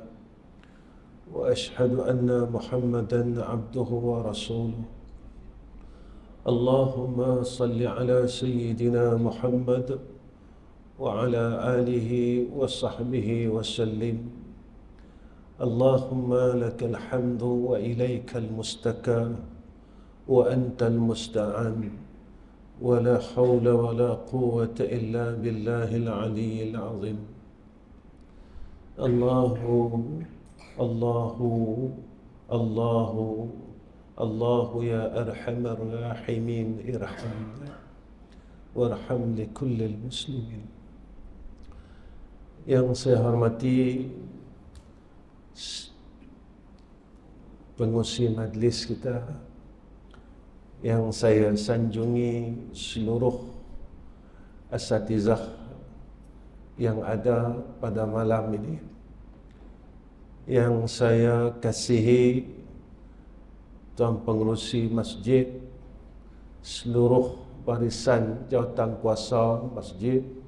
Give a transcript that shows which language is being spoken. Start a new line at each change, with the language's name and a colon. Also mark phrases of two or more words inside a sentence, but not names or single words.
Arabic: وأشهد أن محمدا عبده ورسوله. اللهم صل على سيدنا محمد وعلى آله وصحبه وسلم. اللهم لك الحمد وإليك المشتكى وأنت المستعان ولا حول ولا قوة إلا بالله العلي العظيم. الله الله يا أرحم الراحمين ارحمنا وارحم لكل المسلمين.
Malay: Yang saya hormati pengurusi majlis kita, yang saya sanjungi seluruh asatizah yang ada pada malam ini, yang saya kasihi Tuan Pengerusi Masjid, seluruh barisan jawatan kuasa masjid,